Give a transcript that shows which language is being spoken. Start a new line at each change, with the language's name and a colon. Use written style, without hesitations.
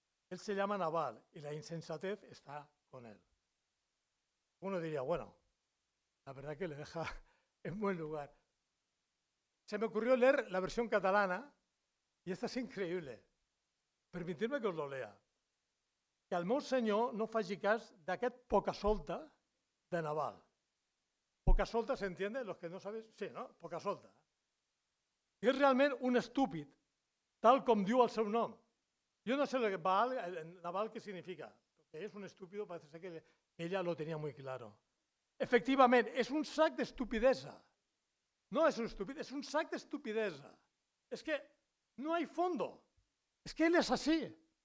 Spanish: Él se llama Nabal y la insensatez está con él. Uno diría, bueno, la verdad que le deja en buen lugar. Se me ocurrió leer la versión catalana y esta es increíble. Permitidme que os lo lea.
Catalan: Que el meu senyor no faci cas d'aquest poca-solta de Nabal.
Spanish: Poca-solta, ¿se los que no sabéis? Sí, no? Poca-solta.
Catalan: I és realment un estúpid, tal com diu el seu nom.
Spanish: Yo no sé lo que Nabal qué significa, porque es un estúpido, parece ser que ella lo tenía muy claro. Efectivamente, es un
Catalan: sac de estupidesa.
Spanish: No es un estúpido, es un sac de estupidesa. Es que no hay fondo. Es que él es así.